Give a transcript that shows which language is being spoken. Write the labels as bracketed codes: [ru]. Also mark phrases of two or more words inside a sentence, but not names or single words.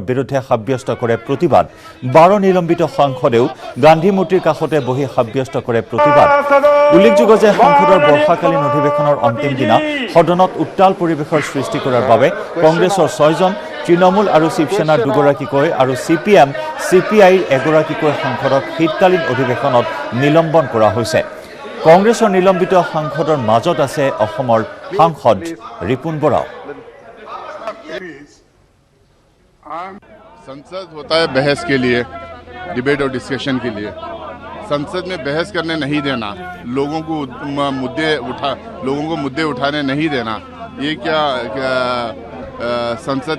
[as] বিৰুদ্ধে সাব্যস্ত কৰে প্ৰতিবাদ 12 নিলম্বিত সাংসদেও গান্ধী মূৰ্তিৰ কাষতে বহি সাব্যস্ত কৰে প্ৰতিবাদ উল্লেখযোগ্য যে সংসদৰ বৰ্ষাকালীন অধিৱেশনৰ অন্তিম দিনা সদনত উত্তাল পৰিৱেশৰ সৃষ্টি কৰাৰ বাবে কংগ্ৰেছৰ 6 জন তৃণমূল আৰু শিৱসেনাৰ দুগৰাকীকৈ আৰু CPM CPIৰ এগৰাকীকৈ সাংসদক শীতকালীন অধিৱেশনত নিলম্বন কৰা হৈছে কংগ্ৰেছৰ নিলম্বিত সাংসদৰ মাজত আছে অসমৰ সাংসদ ৰিপুন বৰা [hi] संसद होता है बहस के लिए डिबेट और डिस्कशन के लिए संसद में बहस करने नहीं देना लोगों को मुद्दे उठाने नहीं देना ये क्या संसद